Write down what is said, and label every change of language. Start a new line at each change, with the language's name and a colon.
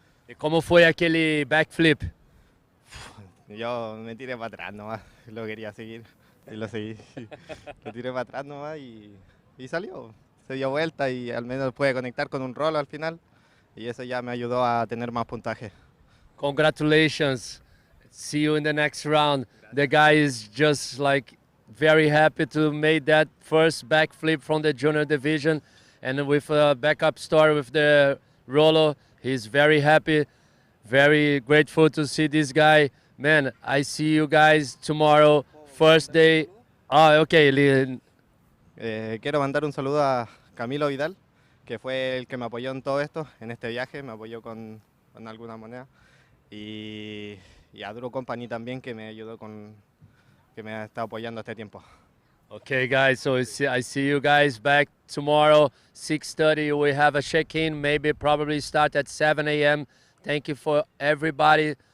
Spanish: ¿Y cómo fue aquel backflip? Yo me tiré para atrás nomás, lo quería seguir y lo seguí. Lo tiré para atrás nomás y salió. Se dio vuelta y al menos pude conectar con un rolo al final y eso ya me ayudó a tener más puntaje.
English: Congratulations. See you in the next round. The guy is just like very happy to make that first backflip from the junior division, and with a backup story with the rolo, he's very happy, very grateful to see this guy. Man, I see you guys tomorrow, first day. Ah, okay.
Spanish: Quiero mandar un saludo a Camilo Vidal, que fue el que me apoyó en todo esto, en este viaje, me apoyó con alguna moneda. Y a Duro Company también, que me ayudó que me ha estado apoyando este tiempo.
English: Okay, guys, so I see you guys back tomorrow, 6:30. We have a check-in, maybe probably start at 7 a.m. Thank you for everybody.